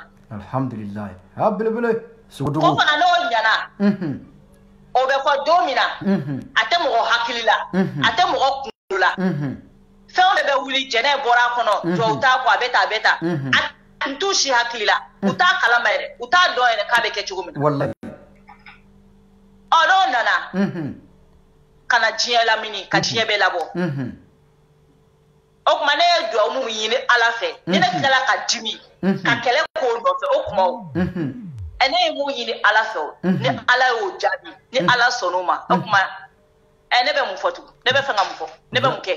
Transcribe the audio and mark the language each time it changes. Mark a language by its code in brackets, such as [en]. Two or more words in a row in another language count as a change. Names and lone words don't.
[bm] alhamdulillah abele sugudu ko na no nyana o be ko domina ate mo hakilila ate mo kula fɛn de bɛ wuli jɛnɛ bɔra kɔnɔ jɔ t'a kɔ a bɛ taa a t'u si hakili la u t'a kalama yɛrɛ u t'a dɔn yɛrɛ k'a bɛ kɛ cogo min na wallahi n'o nana ka na diɲɛ lamini ka diɲɛ bɛɛ labɔ o tuma ne ye duwawu mun ɲini ala fɛ ni ne tilala ka dimi ka kɛlɛ k'o nɔfɛ o kuma o ne ye mun ɲini ala fɛ o ni ala y'o jaabi ni ala sɔnn'o ma o kuma ne bɛ mun fɔ tugun ne bɛ fɛ ka mun fɔ ne bɛ mun kɛ